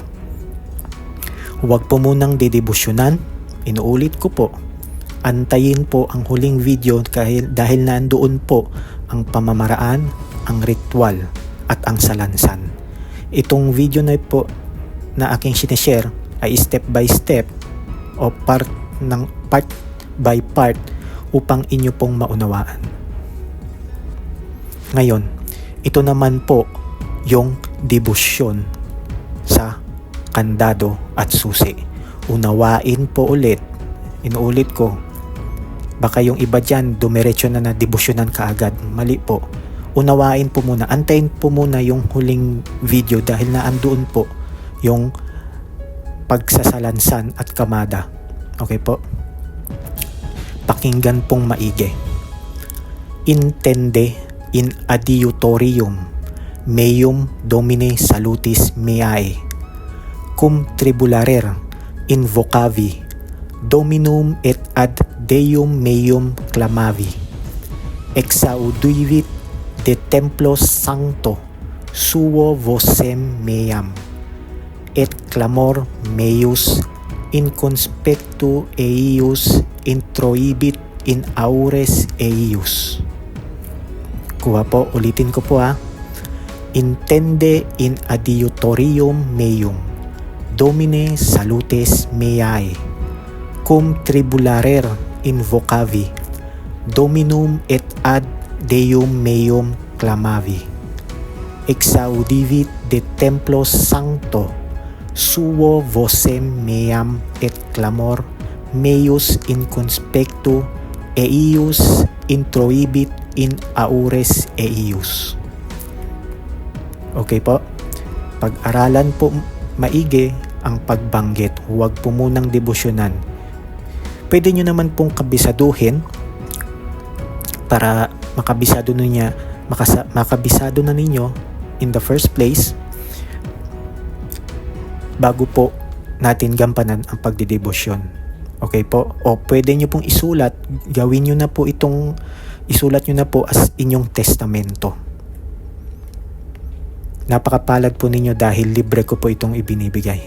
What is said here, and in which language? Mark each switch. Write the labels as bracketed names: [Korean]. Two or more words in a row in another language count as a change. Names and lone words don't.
[Filipino] Huwag po munang didebosyonan. Inuulit ko po. Antayin po ang huling video dahil nandoon po ang pamamaraan, ang ritual, at ang salansan. Itong video na po na aking sinishare ay [English] step by step [Filipino] o [English] part by part [Filipino] upang inyo pong maunawaan. Ngayon, ito naman po yung debosyon sa kandado at susi. Unawain po ulit. Inuulit ko. Baka yung iba dyan, dumiretso na debosyonan kaagad. Mali po. Unawain po muna. Antayin po muna yung huling video dahil naandoon po yung pagsasalansan at kamada. Okay po? Pakinggan pong maigi. [Latin] Intende in adiutorium meum Domine salutis meae cum tribularer invocavi Dominum et ad Deum meum clamavi exaudivit de templo sancto suo vocem meam, et clamor meius in conspectu eius introibit in aures eius. [Filipino] Kuha po, ulitin ko po ha. [Latin] Intende in adiutorium meum, Domine salutes meae, cum tribularer invocavi, Dominum et ad Deum meum clamavi. Exaudivit de templo sancto suo vocem meam, et clamor meius in conspectu eius introibit in aures eius. [Filipino] Okay po, pag-aralan po maigi ang pagbanggit, huwag po munang debosyonan. Pwede nyo naman pong kabisaduhin para makabisado na ninyo [English] in the first place [Filipino] bago po natin gampanan ang pagdidebosyon. Okay po? O pwede nyo pong isulat, isulat nyo na po as inyong testamento. Napakapalad po ninyo dahil libre ko po itong ibinibigay.